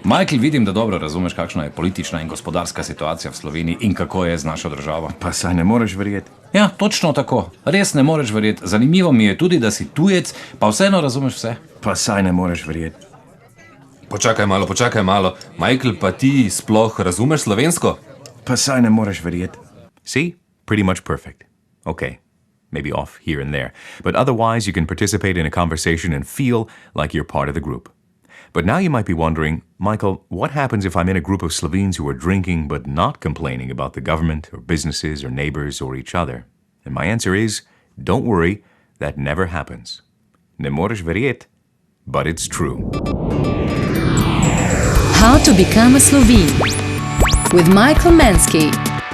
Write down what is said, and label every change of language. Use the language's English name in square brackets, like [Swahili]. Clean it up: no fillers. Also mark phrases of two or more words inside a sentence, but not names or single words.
[Slovenian] Michael, vidim, da dobro razumeš, kakšna je politična in gospodarska situacija v Sloveniji in kako je z našo državo. Pa saj ne moreš verjeti. Ja, točno tako. Res ne moreš verjeti. Zanimivo mi je tudi, da si tujec, pa vseeno razumeš vse. Pa saj ne moreš verjeti. Počakaj malo. Michael, pa ti sploh razumeš slovensko? Pa saj ne moreš verjeti. [English] See? Pretty much perfect. Okay, maybe off here and there. But otherwise, you can participate in a conversation and feel like you're part of the group. But now you might be wondering, Michael, what happens if I'm in a group of Slovenes who are drinking but not complaining about the government or businesses or neighbors or each other? And my answer is, don't worry, that never happens. [Slovenian] Ne moreš verjeti, [English] but it's true. How to become a Slovene with Michael Mansky.